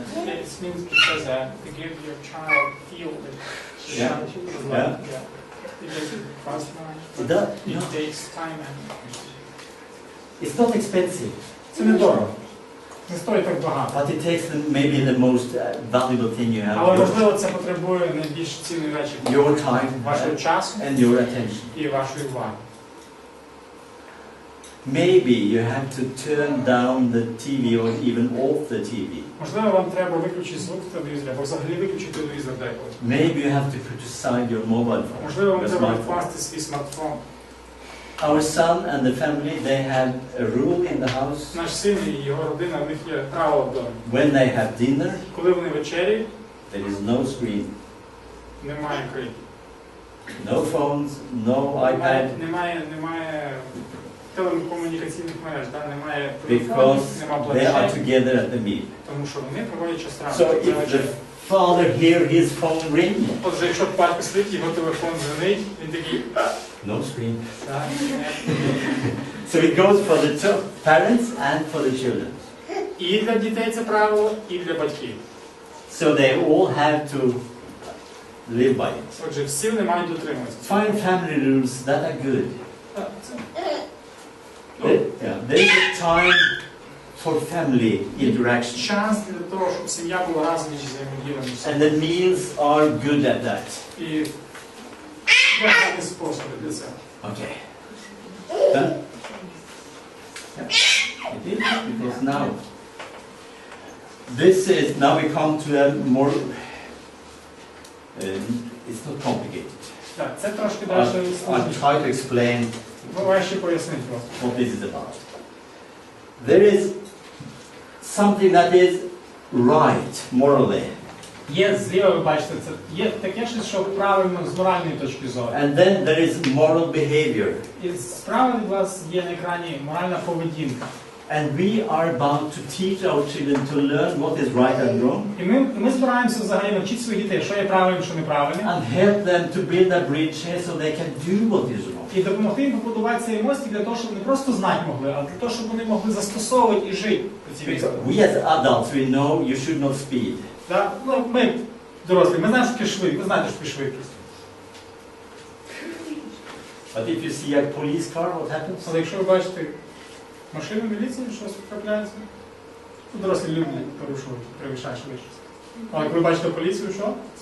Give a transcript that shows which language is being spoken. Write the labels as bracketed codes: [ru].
[en] It means because to give your child feel that Yeah. is loved. Yeah. It doesn't cost It does, much. no. It takes time and It's not expensive, [uk] це недорого. Не стоїть так багато. [en] but it takes maybe the most valuable thing you [uk] Але [en] have, [uk] можливо це потребує найбільш цінні речі [en] your time [uk] вашого часу [en] and your attention. [uk] і вашої уваги. [en] Maybe you have to turn down the TV or even off the TV. [uk] Можливо, вам треба виключити звук в телевізорі, або взагалі виключити телевізор деколи. [en] Maybe you have to put aside your mobile phone. [uk] Можливо, вам [en] your [uk] треба [en] smartphone. [uk] відкласти свій смартфон. [en] Our son and the family, they have a rule in the house. [uk] Наш син і його родина, в них є правило в домі. [en] When they have dinner, [uk] Коли вони вечеряють, [en] there is no screen, [uk] немає криків. [en] no phones, no iPad, [uk] Немає телекомунікаційних мереж, немає [en] because [uk] телефонів, немає [en] they are [uk] планшетів, [en] together at the meal. [uk] тому що вони проводять час разом. [en] So if the father hear his phone ring, [uk] Отже, якщо батько сидить, його телефон дзвонить, він такий, [en] no screen. [uk] так, [en] So it goes for the parents and for the children. [uk] і для дітей це правило, і для батьків. [en] So they all have to live by it. [uk] Отже, всі вони мають дотримуватися. [en] Find family rules that are good. [uk] Так, це- [en] There is a time for family interaction. [uk] Час для того, щоб сім'я була разом і взаємодіяла. [en] And the meals are good at that. [uk] І є гарні способи для цього. [en] Okay. Huh? Yeah. It is, because now, now we come to a more, it's not complicated. [uk] Так, це трошки далі [en] I'll [uk] складніше. [en] try to explain [uk] Буває ще пояснити вас. [en] what this is about. There is something that is right, morally, [uk] Є зліва, ви бачите, це є таке щось, що правильно з моральної точки зору. [en] and then there is moral behavior. [uk] І справа від вас є на екрані моральна поведінка. [en] And we are bound to teach our children to learn what is right and wrong, [uk] І ми збираємося взагалі навчити своїх дітей, що є правильним, що неправильним, [en] and help them to build a bridge so they can do what is wrong. [uk] і допомогти їм побудувати цей мостик для того, щоб не просто знати могли, а для того, щоб вони могли застосовувати і жити по цій місці. [en] We as adults, we know you should not speed. [ru] Да? [uk] Ну, ми дорослі, ми знаємо, що таке швидкість, ви знаєте, що таке швидкість. [en] But if you see a police car, what happens? [uk] Але якщо ви бачите машину міліції, щось трапляється, то дорослі люблять порушувати, перевищають швидкість. Але коли ви бачите поліцію, що?